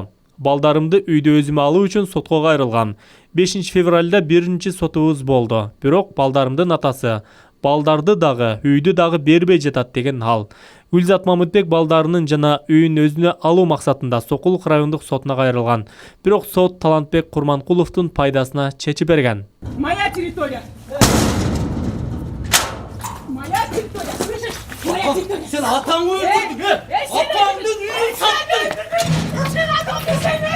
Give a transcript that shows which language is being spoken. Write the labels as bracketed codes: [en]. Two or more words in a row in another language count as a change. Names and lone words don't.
[ky] Балдарымды үйдө өзүмө алуу үчүн сотко кайрылгам. 5 февралда биринчи сотубуз болду. Бирок балдарымдын атасы балдарды дагы, үйдү дагы бербей жатат деген ал. Гүлзат Мамытбек балдарынын жана үйүн өзүнө алуу максатында Сокулук райондук сотуна кайрылган. Бирок сот Талантбек Курманкуловдун пайдасына чечип берген. [ru] Моя территория. Моя территория. Слышишь? Моя территория. [ky] Сен атаңды өлтүрдүң, Атаңдын үйүн саттың.